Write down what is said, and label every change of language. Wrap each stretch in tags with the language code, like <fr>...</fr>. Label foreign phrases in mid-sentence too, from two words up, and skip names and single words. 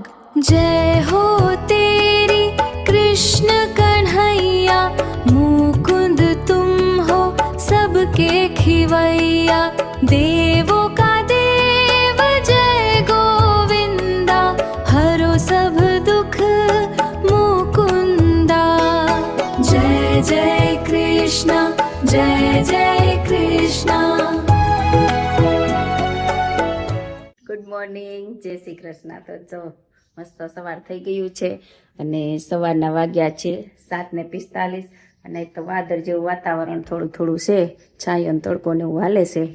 <hi>जय हो तेरी कृष्ण कन्हैया, मुकुंद तुम हो सबके खिवैया। देवों का देव जय गोविंदा, हरो सब दुख मुकुंदा। जय जय कृष्ण जय जय कृष्ण।</hi> <en>Good morning,</en> <gu>જય શ્રી કૃષ્ણ। તો જો મસ્ત સવાર થઈ ગયું છે અને સવારના વાગ્યા છે 7:45 અને તો વાદળ જેવું વાતાવરણ થોડું થોડું છે, છાંયો ને તડકો ને એવું હાલે છે।</gu>